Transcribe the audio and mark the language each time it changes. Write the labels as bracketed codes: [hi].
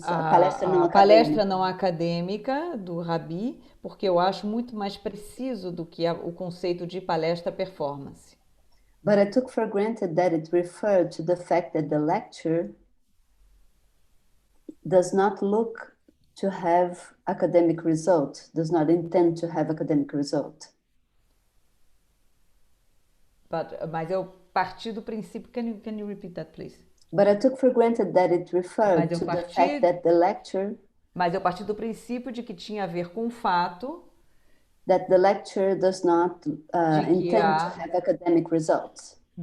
[pt] A palestra não acadêmica do Rabi, porque eu acho muito mais preciso do que o conceito de palestra performance. [en] But I took for granted that it referred to the fact that the lecture does not look to have academic result, does not intend to have academic result. [pt] Mas eu parti do princípio. [en] Can you repeat that, please? But I took for granted that it referred [pt] Mas eu [en] to the [pt] parti- [en] fact that the lecture [pt] Mas eu parti do princípio de que tinha a ver com o fato [en] does not intend to have academic results.